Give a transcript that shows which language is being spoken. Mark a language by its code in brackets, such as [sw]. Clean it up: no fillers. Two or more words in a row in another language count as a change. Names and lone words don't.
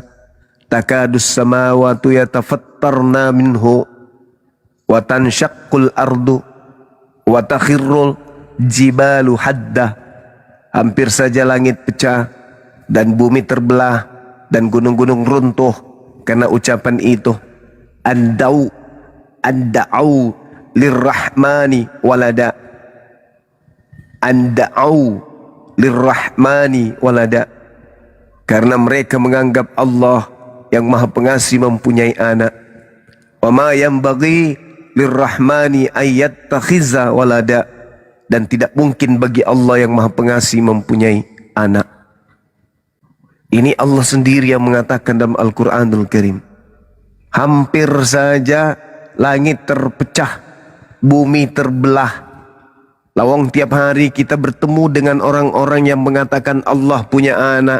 [ar] تكاد السماوات يتفطرن منه وتنشق الأرض وتخر الجبال هدا. [id] Hampir saja langit pecah dan bumi terbelah dan gunung-gunung runtuh karena ucapan itu. [ar] أن دعوا أن دعوا للرحمن ولدا. أن دعوا للرحمن ولدا. [id] Karena mereka menganggap Allah yang Maha Pengasih mempunyai anak. [ar] وما ينبغي للرحمن أن يتخذ ولدا. [id] Dan tidak mungkin bagi Allah yang Maha Pengasih mempunyai anak. Ini Allah sendiri yang mengatakan dalam Al-Quranul Karim. Hampir saja langit terpecah, bumi terbelah. Lawang tiap hari kita bertemu dengan orang-orang yang mengatakan Allah punya anak.